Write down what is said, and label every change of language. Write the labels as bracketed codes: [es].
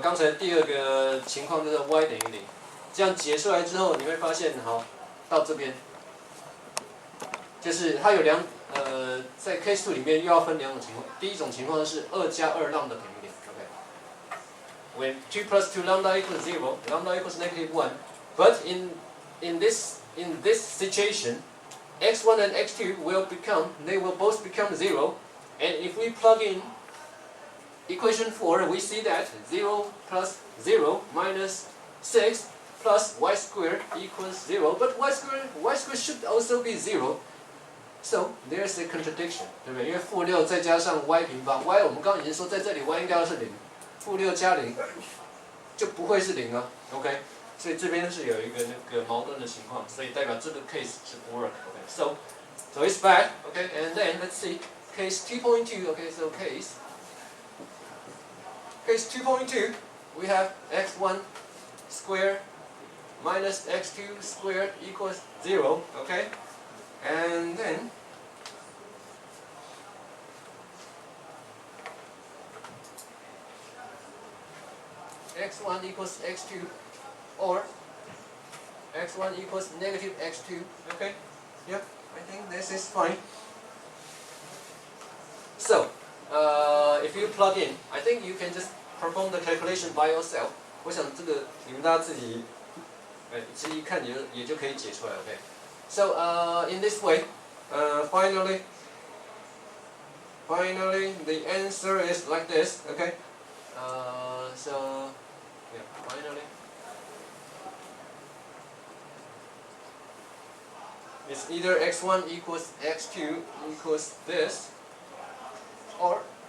[zh] 刚才第二个情况就是 y 等于0。这样解出来之后，你会发现，好，到这边，就是它有在 case 2里面又要分两种情况。第一种情况是2加2 lambda 等于0 ，OK。 [en] When 2 plus 2 lambda equals 0, lambda equals negative 1. But in this situation, x1 and x2 they will both become 0. And if we plug in equation 4, we see that 0 plus 0 minus 6 plus y squared equals 0. But y squared should also be 0. So there's a contradiction, [zh] 对不对？因为负6再加上 y 平方 ，y 我们刚刚已经说在这里 y 应该要是0，负6加0就不会是0啊 ，OK？所以这边是有一个那个矛盾的情况，所以代表这个 case 是不 work，OK？ [en] So it's bad, okay? And then let's see case 2.2, okay? So case 2.2, we have x1 squared minus x2 squared equals 0, okay? And then x1 equals x2 or x1 equals negative x2, okay? Yep, I think this is fine. So, if you plug in, I think you can just perform the calculation by yourself. [zh] 我想这个你们大家自己一看也就可以解出来 ，OK？ [en] So, in this way, finally, the answer is like this, okay? So, yeah, finally, it's either x1 equals x2 equals this, or